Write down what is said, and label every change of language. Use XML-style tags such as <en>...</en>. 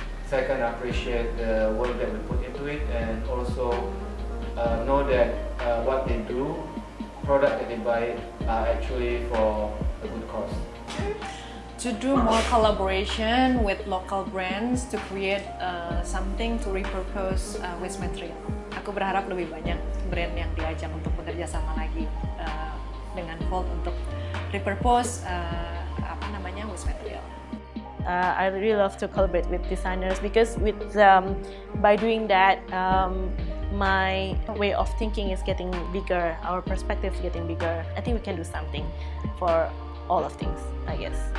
<en>Second, appreciate the work that we put into it, and also know that what they do, product that they buy are actually for a good cause. To do more collaboration with local brands to create something to repurpose waste material.</en> <id>Aku berharap lebih banyak brand yang diajak untuk bekerja sama lagi dengan Volt untuk repurpose waste material.</id> <en>I really love to collaborate with designers because by doing that, my way of thinking is getting bigger, our perspective is getting bigger. I think we can do something for all of things, I guess.</en>